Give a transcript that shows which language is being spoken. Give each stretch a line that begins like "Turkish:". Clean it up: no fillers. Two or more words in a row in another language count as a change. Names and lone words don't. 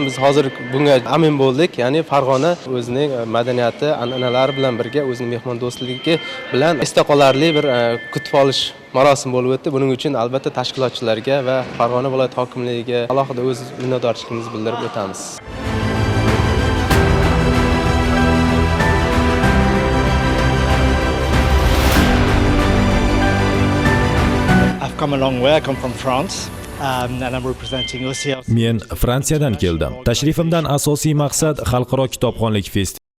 Uzbek: Biz hozir bunga amin bo'ldik. Ya'ni Farg'ona o'zining madaniyati, an'analari bilan birga o'zining mehmondo'stligi bilan esda qolarli bir kutib olish marosimi bo'lib o'tdi. Buning uchun albatta tashkilotchilarga va Farg'ona viloyat hokimligiga alohida o'z minnatdorchiligimizni bildirib o'tamiz.
English: I've come a long way. I come from France.
Uzbek: Men Fransiyadan keldim. Tashrifimdan asosiy maqsad xalqaro kitobxonlik festivali